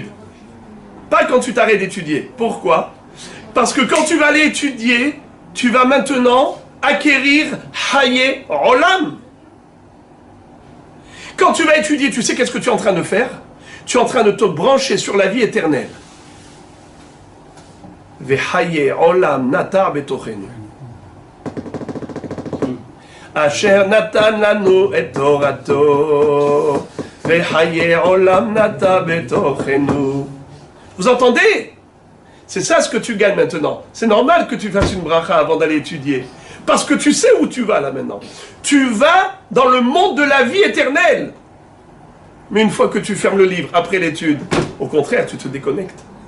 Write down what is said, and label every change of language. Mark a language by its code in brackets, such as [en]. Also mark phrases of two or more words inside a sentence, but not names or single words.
[fr] Pas quand tu t'arrêtes d'étudier. Pourquoi? Parce que quand tu vas aller étudier, tu vas maintenant acquérir [he] חיי עולם. [fr] Quand tu vas étudier, tu sais qu'est-ce que tu es en train de faire? Tu es en train de te brancher sur la vie éternelle. [he] וחיי עולם נטע בתוכנו. אשר נתן לנו את תורתו. וחיי עולם נטע בתוכנו. [fr] Vous entendez? C'est ça ce que tu gagnes maintenant. C'est normal que tu fasses une bracha avant d'aller étudier. Parce que tu sais où tu vas là maintenant. Tu vas dans le monde de la vie éternelle. Mais une fois que tu fermes le livre après l'étude, au contraire, tu te déconnectes.